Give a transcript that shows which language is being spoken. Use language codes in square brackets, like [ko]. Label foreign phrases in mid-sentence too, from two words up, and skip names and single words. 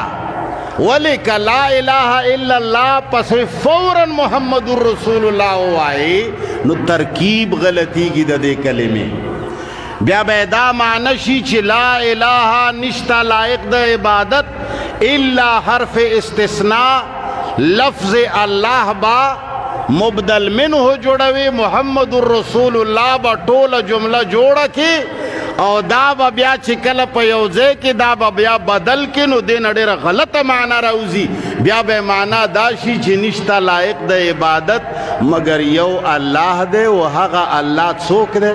[ps] ولې که [ar] لا اله الا الله [ps] پسې فوراً [ar] محمد رسول الله [ps] ووایي نو ترکیب غلطیږي د دې کلمې. بیا به دا معنی شي چې [ar] لا اله [ps] نشته لایق د عبادت الا حرف استثناء، لفظ الله با مبدل منه جوړوي، [ar] محمد رسول الله [ps] با ټوله جمله جوړه کی او دا با بیا چې کله په یو ځای کې دا با بیا بدل کې نو دې نه ډېره غلطه معنا راوځي. بیا به معنا دا شي چې نشته لایق د عبادت مگر یو الله دی او هغه الله څوک دی؟